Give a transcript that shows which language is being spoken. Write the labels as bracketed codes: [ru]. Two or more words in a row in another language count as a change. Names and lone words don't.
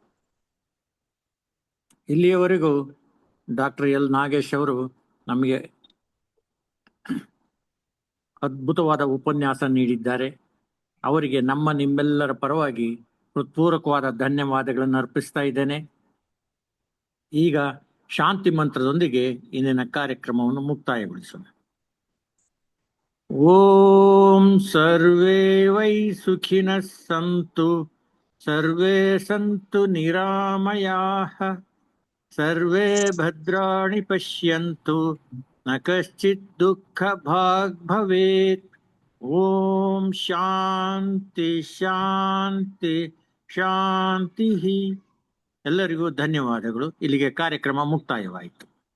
[kn] ಇಲ್ಲಿಯವರೆಗೂ ಡಾಕ್ಟರ್ ಎಲ್ ನಾಗೇಶ್ ಅವರು ನಮಗೆ ಅದ್ಭುತವಾದ ಉಪನ್ಯಾಸ ನೀಡಿದ್ದಾರೆ. ಅವರಿಗೆ ನಿಮ್ಮೆಲ್ಲರ ಪರವಾಗಿ ಹೃತ್ಪೂರ್ವಕವಾದ ಧನ್ಯವಾದಗಳನ್ನು ಅರ್ಪಿಸ್ತಾ ಇದ್ದೇನೆ. ಈಗ ಶಾಂತಿ ಮಂತ್ರದೊಂದಿಗೆ ಇಂದಿನ ಕಾರ್ಯಕ್ರಮವನ್ನು ಮುಕ್ತಾಯಗೊಳಿಸೋಣ. [sa] ಓಂ ಸರ್ವೇ ವೈ ಸುಖಿನಃ ಸಂತು, ಸರ್ವೇ ಸಂತು ನಿರಾಮಯಾಃ, ಸರ್ವೇ ಭದ್ರಾಣಿ ಪಶ್ಯಂತು, ನ ಕಶ್ಚಿತ್ ದುಃಖ ಭಾಗ್ ಭವೇತ್. ಓಂ ಶಾಂತಿ ಶಾಂತಿ ಶಾಂತಿ. [kn] ಎಲ್ಲರಿಗೂ ಧನ್ಯವಾದಗಳು. ಇಲ್ಲಿಗೆ ಕಾರ್ಯಕ್ರಮ ಮುಕ್ತಾಯವಾಯಿತು.